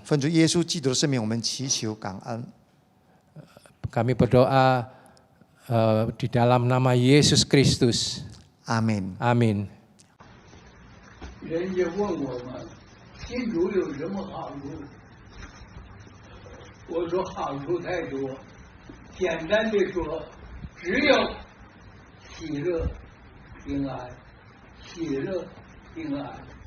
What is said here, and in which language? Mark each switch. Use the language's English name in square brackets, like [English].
[Chinese] 奉主耶稣基督的圣名，我们祈求感恩。 [Indonesian] Kami berdoa di dalam nama Yesus Kristus. [Chinese] 阿门。 [Indonesian] Amin. [Chinese] 人家问我们信主有什么好处？我说好处太多，简单的说，只有喜乐、平安，喜乐、平安。